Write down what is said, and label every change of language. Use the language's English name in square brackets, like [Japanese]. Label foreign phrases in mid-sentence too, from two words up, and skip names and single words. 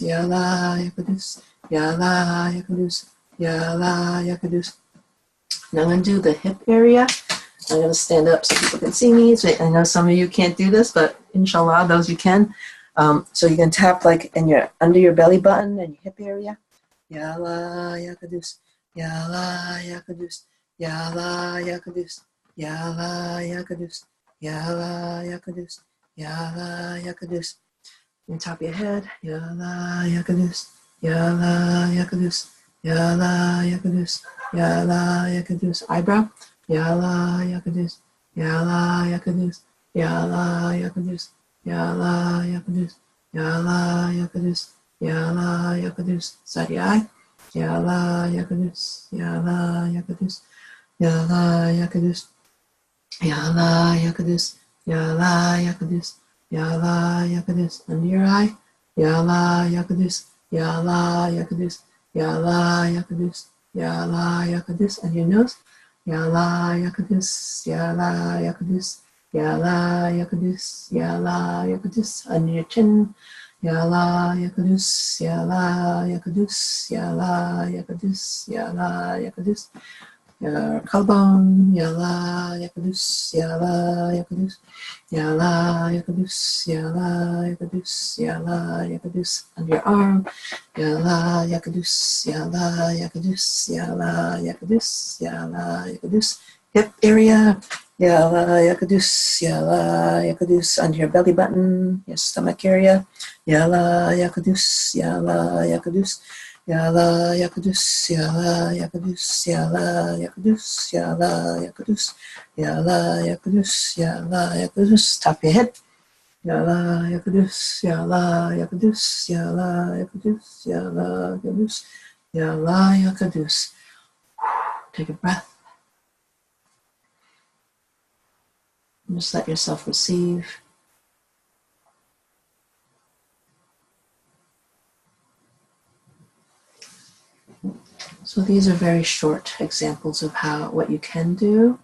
[Arabic] يا الله، يا قدوس. يا الله، يا قدوس. يا الله، يا قدوس. [English] Now I'm going to do the hip area. I'm going to stand up so people can see me. So I know some of you can't do this, but inshallah, those you can. So you can tap like in your under your belly button and your hip area. [Arabic] يا الله، يا قدوس. يا الله، يا قدوس. يا الله، يا قدوس. يا الله، يا قدوس. يا الله، يا قدوس. يا الله، يا قدوس. [English] On top of your head. [Arabic] يا الله، يا قدوس. يا الله، يا قدوس. يا الله، يا قدوس. يا الله، يا قدوس. Eyebrow. يا الله، يا قدوس. يا الله، يا قدوس. يا الله، يا قدوس. يا الله، يا قدوس. يا الله، يا قدوس. يا الله، يا قدوس. [English] Side your eye. [Arabic] يا الله، يا قدوس. يا الله، يا قدوس. يا الله، يا قدوس. يا الله، يا قدوس. يا الله، يا قدوس. يا الله، يا قدوس. [English] Under your eye. [Arabic] يا الله، يا قدوس. يا الله، يا قدوس. يا الله، يا قدوس. يا الله، يا قدوس. [English] And your nose. [Arabic] يا الله، يا قدوس. يا الله، يا قدوس. يا الله، يا قدوس. يا الله، يا قدوس. [English] Under your chin. [Arabic] يا الله، يا قدوس. يا الله، يا قدوس. يا الله، يا قدوس. يا الله، يا قدوس. [English] Your collarbone. [Arabic] يا الله، يا قدوس. يا الله، يا قدوس. يا الله، يا قدوس. يا الله، يا قدوس. يا الله، يا قدوس. [English] Under your arm. [Arabic] يا الله، يا قدوس. يا الله، يا قدوس. يا الله، يا قدوس. يا الله، يا قدوس. [English] Hip area. [Arabic] يا الله، يا قدوس. يا الله، يا قدوس. [English] Under your belly button. Your stomach area. [Arabic] يا الله، يا قدوس. يا الله، يا قدوس. يا الله، يا قدوس. يا الله، يا قدوس. يا الله، يا قدوس. يا الله، يا قدوس. يا الله، يا قدوس. يا الله، يا قدوس. [English] Top your head. [Arabic] يا الله، يا قدوس. يا الله، يا قدوس. يا الله، يا قدوس. يا الله، يا قدوس. يا الله، يا قدوس. [English] Take a breath. And just let yourself receive. So these are very short examples of what you can do.